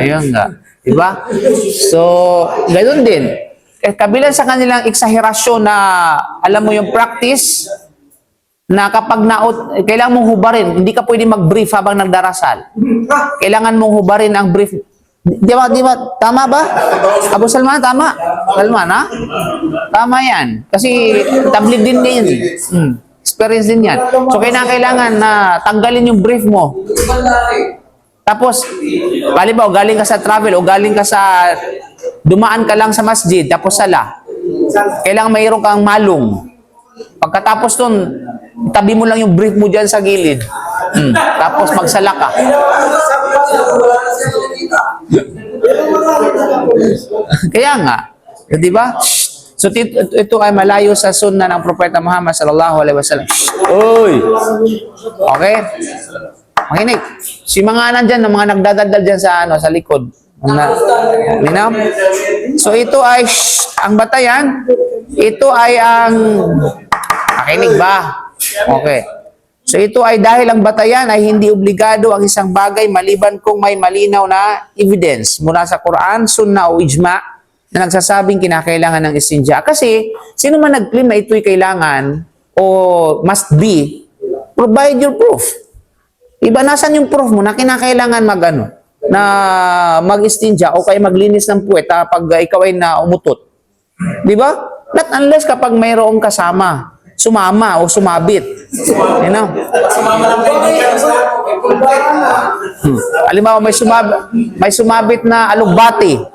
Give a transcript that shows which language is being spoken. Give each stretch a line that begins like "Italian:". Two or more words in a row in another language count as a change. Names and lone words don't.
Filipino: Ayun nga. Diba? So, ganoon din. Kabilang sa kanilang eksaherasyon na, alam mo yung practice, na kapag kailangan mong hubarin, hindi ka pwede mag-brief habang nagdarasal. Kailangan mong hubarin ang brief. Di ba? Tama ba? Abu Salman, tama? Salman, ha? Tama yan. Kasi tabligh din yan. Experience din yan. So, kailangan na tanggalin yung brief mo. Tapos, halimbawa, galing ka sa travel o galing ka sa, dumaan ka lang sa masjid, tapos sala. Kailangan mayroon kang malung. Pagkatapos nun, tabi mo lang yung brief mo dyan sa gilid. Tapos magsala ka. Kaya nga, di ba? So ito ay malayo sa sunna ng Propeta Muhammad
Arabic: صلى الله عليه وسلم.
Filipino: Oy. Okay? Makinig. Si mga nandyan, mga nagdadaldal dyan sa likod. So ito ay ang batayan. Ito ay ang makinig ba? Okay. So ito ay dahil ang batayan ay hindi obligado ang isang bagay maliban kung may malinaw na evidence mula sa Quran, Sunnah o Ijma na nagsasabing kinakailangan ng istinja. Kasi sino man nag-claim na ito'y kailangan o
English: must be, provide your proof.
Filipino: Iba, nasan yung proof mo na kinakailangan na mag-istinja o kaya maglinis ng puwet pag ikaw ay umutot. Di ba?
English: Not unless
Filipino: kapag mayroong kasama. Sumama o sumabit. Sumama lang halimbawa, may sumabit na alugbati.